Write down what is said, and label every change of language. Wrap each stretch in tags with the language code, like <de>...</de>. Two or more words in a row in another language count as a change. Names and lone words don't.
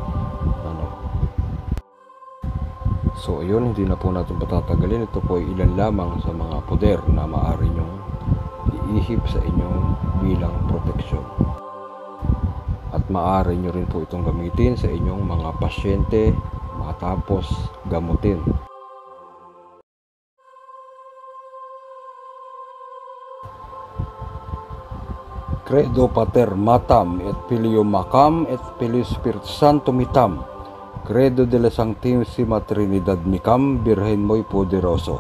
<tl>So ayun, hindi na po natin patatagalin. Ito po ay ilan lamang sa mga poder na maaari nyong iihip sa inyong bilang proteksyon. At maaari nyo rin po itong gamitin sa inyong mga pasyente matapos gamutin.</tl> <la>Credo Pater Matam et Filio Macam et Filio Spiritus Santo Mitam.</la> <es>Credo de la Sanctissima Trinidad Micam, Virgen Muy Poderoso.</es>